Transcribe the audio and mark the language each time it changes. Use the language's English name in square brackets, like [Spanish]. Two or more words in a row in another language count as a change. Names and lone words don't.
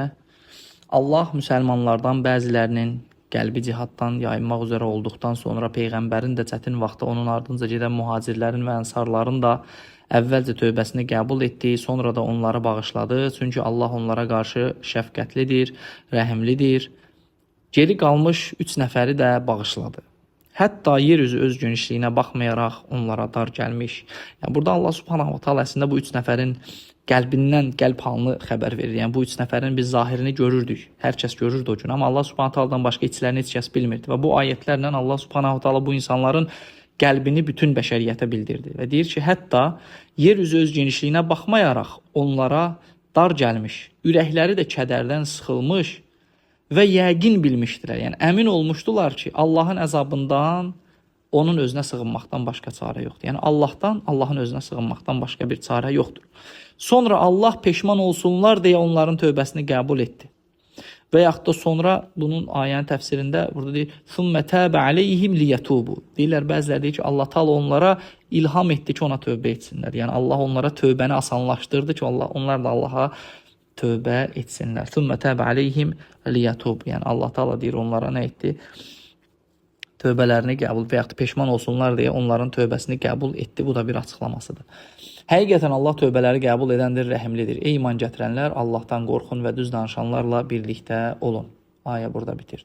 [Azerbaijani] Allah müsəlmanlardan bəzilərinin qəlbi cihaddan yayınmaq üzrə olduqdan sonra Peyğəmbərin də çətin vaxtda onun ardınca gedən mühacirlərin və ənsarların da əvvəlcə tövbəsini qəbul etdi, sonra da onları bağışladı. Çünki Allah onlara qarşı şəfqətlidir, rəhimlidir. Geri qalmış 3 nəfəri də bağışladı. Hətta yer üzü öz genişliyinə baxmayaraq onlara dar gəlmiş. Yəni, burada [Arabic] الله سبحانه وتعالى [Azerbaijani] əslində bu 3 nəfərin qəlbindən, qəlb halını xəbər verir. Yəni, bu 3 nəfərin biz zahirini görürdük. Hər kəs görürdü o gün. Amma [Arabic] الله سبحانه وتعالى [Azerbaijani] başqa içlərini heç kəs bilmirdi. Və bu ayətlərlə [Arabic] الله سبحانه وتعالى [Azerbaijani] bu insanların qəlbini bütün bəşəriyyətə bildirdi. Və deyir ki, hətta yer üzü öz genişliyinə baxmayaraq onlara dar gəlmiş, ürəkləri də kədərdən sıxılmış və yəqin bilmişdilər. Yəni, əmin olmuşdular ki, Allahın əzabından onun özünə sığınmaqdan başqa çarə yoxdur. Yəni, Allahdan, Allahın özünə sığınmaqdan başqa bir çarə yoxdur. Sonra Allah peşman olsunlar deyə onların tövbəsini qəbul etdi. Və yaxud da sonra bunun ayənin təfsirində burada deyir, [Arabic] ثُمَّ تَابَ عَلَيْهِمْ لِيَتُوبُ. [Azerbaijani] Deyirlər, bəziləri deyir ki, Allah Taala onlara ilham etdi ki, ona tövbə etsinlər. Yəni, Allah onlara tövbəni asanlaşdırdı ki, onlar da Allaha tövbə etsinlər. [Arabic] ثُمَّ تَابَ عَلَيْهِمْ لِيَتُوبُ. [Azerbaijani] Yəni, Allah Taala deyir, onlara nə etdi? Tövbələrini qəbul və yaxud da peşman olsunlar deyə onların tövbəsini qəbul etdi. Bu da bir açıqlamasıdır. Həqiqətən Allah tövbələri qəbul edəndir, rəhimlidir. Ey iman gətirənlər, Allahdan qorxun və düz danışanlarla birlikdə olun. Ayə burada bitir.